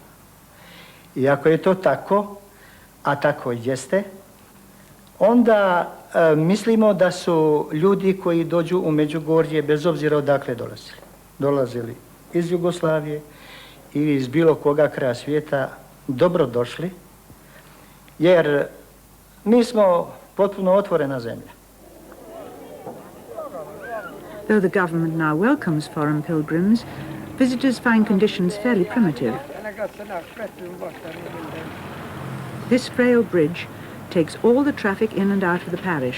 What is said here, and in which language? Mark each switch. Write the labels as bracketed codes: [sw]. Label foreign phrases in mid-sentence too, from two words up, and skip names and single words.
[hr] I ako je to tako, a tako jeste, onda mislimo da su ljudi koji dođu u Medjugorje, bez obzira odakle dolazili iz Jugoslavije ili iz bilo koga kraja svijeta, dobrodošli, jer mi smo potpuno otvorena zemlja. [en] Though the government now welcomes foreign pilgrims, visitors find conditions fairly primitive. This frail bridge takes all the traffic in and out of the parish.